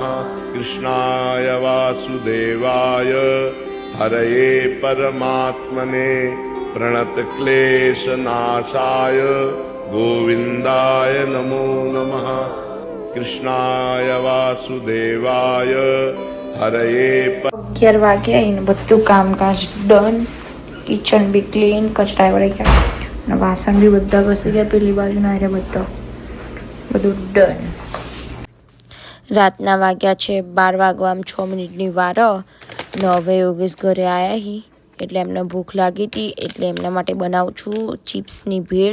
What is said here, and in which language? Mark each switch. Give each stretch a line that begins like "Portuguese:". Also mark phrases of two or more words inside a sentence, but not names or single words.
Sanskrit: कृष्णाय वासुदेवाय हरये परमात्मने प्रणतक्लेशनाशाय गोविन्दाय नमो नमः। कृष्णाय वासुदेवाय हरये
Gujarati: 11 વાગ્યા એને બધું કામકાજ ડન. કિચન બી ક્લીન, કચરા વળી ગયા અને વાસણ બી બધા ઘસી ગયા. પેલી બાજુના હારે બધું ડન. રાતના વાગ્યા છે 12 વાગવા 6 મિનિટની વાર. ને હવે યોગેશ ઘરે આવ્યા હી એટલે એમને ભૂખ લાગી હતી એટલે એમના માટે બનાવું છું ચિપ્સની ભેળ.